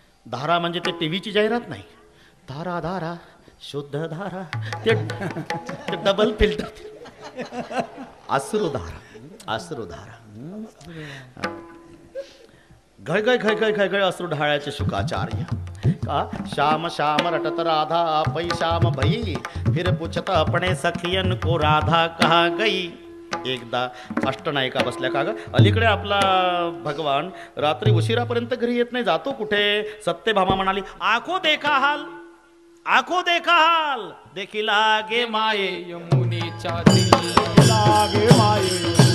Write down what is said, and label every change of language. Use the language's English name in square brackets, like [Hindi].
[Marathi] धारा म्हणजे ते टीव्हीची जाहिरात नाही. धारा धारा शुद्ध धारा ते डबल फिल्टर. अश्रुधारा अश्रुधारा. घळघळ घळघळ घळघळ अश्रू ढाळ्याचे शुकाचार्य. [Hindi] का श्याम श्याम रटत राधा पै श्याम भई फिर पुछत अपने सखियन को राधा कहा गई. [Marathi] एकदा अष्टनायिका बसल्या का ग. अलीकडे आपला भगवान रात्री उशिरापर्यंत घरी येत नाही. जातो कुठे. सत्यभामा म्हणाली [Hindi] आखो देखा हाल आखो देखा हाल [Marathi] देखी लागे माये यमुनेच्या तीरी. लागे माये